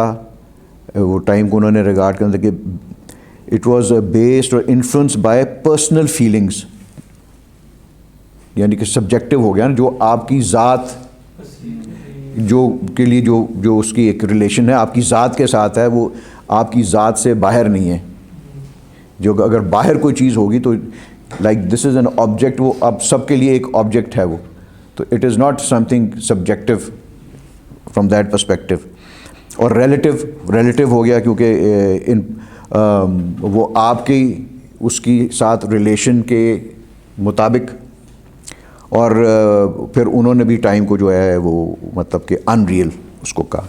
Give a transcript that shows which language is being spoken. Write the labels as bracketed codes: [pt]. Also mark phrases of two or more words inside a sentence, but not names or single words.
[ur] وہ ٹائم کو انہوں نے ریگارڈ کرنا تھا کہ [en] it was based or influenced by personal feelings, [ur] یعنی کہ سبجیکٹو ہو گیا نا, جو آپ کی ذات جو کے لیے جو اس کی ایک ریلیشن ہے آپ کی ذات کے ساتھ ہے, وہ آپ کی ذات سے باہر نہیں ہے. جو اگر باہر کوئی چیز ہوگی تو [en] like this is an object, [ur] وہ اب سب کے لیے ایک آبجیکٹ ہے وہ, تو [en] it is not something subjective from that perspective. [ur] اور ریلیٹیو ہو گیا کیونکہ ان وہ آپ کی اس کی ساتھ ریلیشن کے مطابق, اور پھر انہوں نے بھی ٹائم کو جو ہے وہ مطلب کہ ان ریئل اس کو کہا.